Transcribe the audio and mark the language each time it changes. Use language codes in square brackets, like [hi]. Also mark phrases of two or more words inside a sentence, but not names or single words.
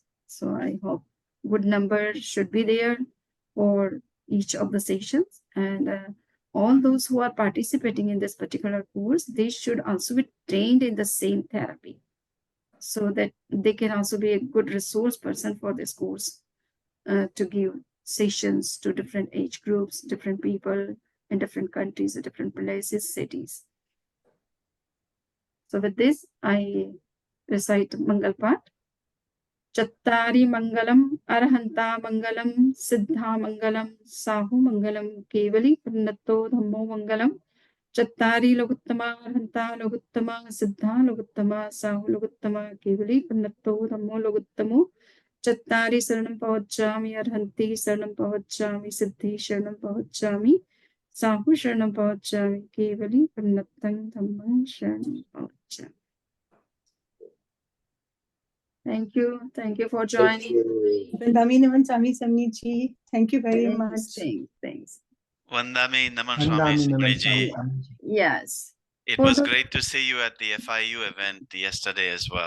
[en] So I hope good number should be there for each of the sessions, and all those who are participating in this particular course, they should also be trained in the same therapy so that they can also be a good resource person for this course to give sessions to different age groups, different people in different countries, different places, cities. So with this, I recite Mangal part. [pra] Chattari Mangalam, Arahanta Mangalam, Siddha Mangalam, Sahu Mangalam, Kevali Purnato Dhammo Mangalam, Chattari Loguttama, Arahanta Loguttama, Siddha Loguttama, Sahu Loguttama, Kevali Purnato Dhammo Loguttamo, Chattari Saranam Pavachami, Arahanti Saranam Pavachami, Siddhi Saranam Pavachami, Sahu Saranam Pavachami, Kevali Purnatang Dhammam Saranam Pavachami. [en] Thank you. Thank you for joining. [pra] Vandami Naman Swami Samniji. [en] Thank you very much. Thanks. [pra] Vandami Naman Swami Samniji. [en] Yes. It was great to see you at the FIU event yesterday as well.